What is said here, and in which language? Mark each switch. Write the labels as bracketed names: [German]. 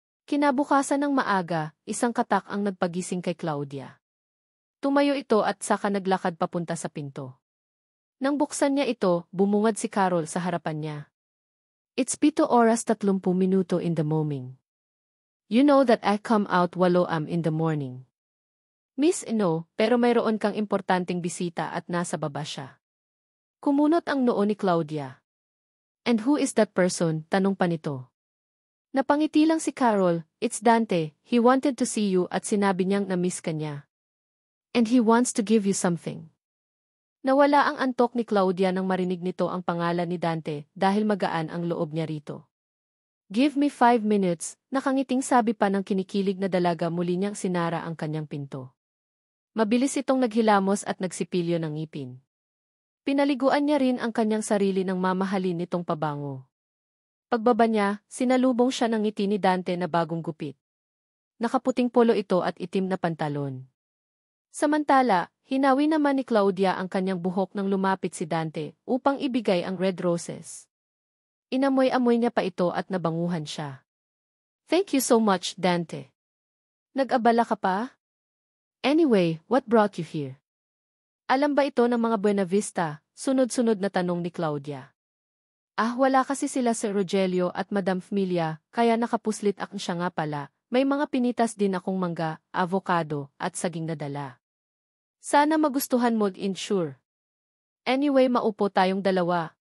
[Filipino] Kinabukasan ng maaga, isang katak ang nagpagising kay Claudia. Tumayo ito at saka naglakad papunta sa pinto. Nang buksan niya ito, bumungad si Carol sa harapan niya. [English] It's 7:30 in the morning. You know that I come out 8 in the morning. [Filipino] Miss Ino, pero mayroon kang importanteng bisita at nasa baba siya. Kumunot ang noo ni Claudia. [English] And who is that person? [Filipino] Tanong pa nito. Napangiti lang si Carol, [English] it's Dante, he wanted to see you [Filipino] at sinabi niyang na-miss ka niya. [English] And he wants to give you something. [Filipino] Nawala ang antok ni Claudia nang marinig nito ang pangalan ni Dante dahil magaan ang loob niya rito. [English] Give me 5 minutes, [Filipino] nakangiting sabi pa ng kinikilig na dalaga muli niyang sinara ang kanyang pinto. Mabilis itong naghilamos at nagsipilyo ng ngipin. Pinaliguan niya rin ang kanyang sarili ng mamahalin nitong pabango. Pagbaba niya, sinalubong siya ng ngiti ni Dante na bagong gupit. Nakaputing polo ito at itim na pantalon. Samantala, hinawi naman ni Claudia ang kanyang buhok nang lumapit si Dante upang ibigay ang red roses. Inamoy-amoy niya pa ito at nabanguhan siya. [English] Thank you so much, Dante. [Filipino] Nag-abala ka pa? [English] Anyway, what brought you here? [Filipino] Alam ba ito ng mga Buena Vista? Sunod-sunod na tanong ni Claudia. Wala kasi sila Sir Rogelio at Madam Familia, kaya nakapuslit ak siya nga pala. May mga pinitas din akong mangga, avocado, at saging na dala. Sana magustuhan mo, insure. Anyway, maupo tayong dalawa.